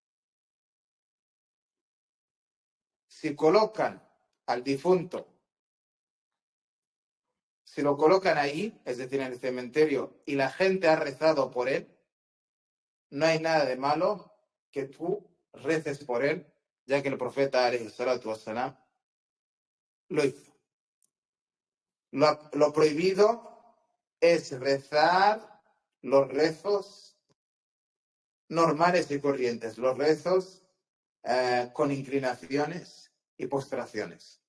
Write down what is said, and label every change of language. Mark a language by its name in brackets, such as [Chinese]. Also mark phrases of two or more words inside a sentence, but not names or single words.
[Spanish] Si colocan al difunto, si lo colocan ahí, es decir, en el cementerio, y la gente ha rezado por él, no hay nada de malo que tú reces por él, ya que el profeta [Arabic] عليه الصلاة والسلام [Spanish] lo hizo. Lo prohibido es rezar los rezos normales y corrientes, los rezos con inclinaciones y postraciones.